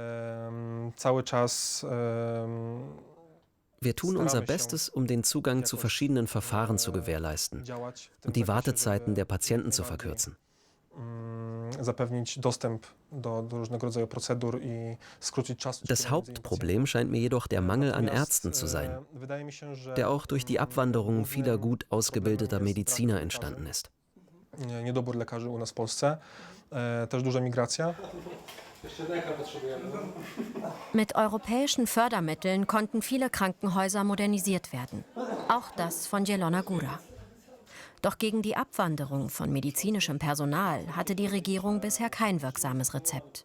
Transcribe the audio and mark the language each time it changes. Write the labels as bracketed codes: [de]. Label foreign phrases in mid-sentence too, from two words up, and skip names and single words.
[de] Wir tun unser Bestes, um den Zugang zu verschiedenen Verfahren zu gewährleisten und die Wartezeiten der Patienten zu verkürzen. Das Hauptproblem scheint mir jedoch der Mangel an Ärzten zu sein, der auch durch die Abwanderung vieler gut ausgebildeter Mediziner entstanden ist. [pl] Niedobór lekarzy u nas w Polsce, też duża migracja. [de] Mit europäischen Fördermitteln konnten viele Krankenhäuser modernisiert werden, auch das von Zielona Góra. Doch gegen die Abwanderung von medizinischem Personal hatte die Regierung bisher kein wirksames Rezept.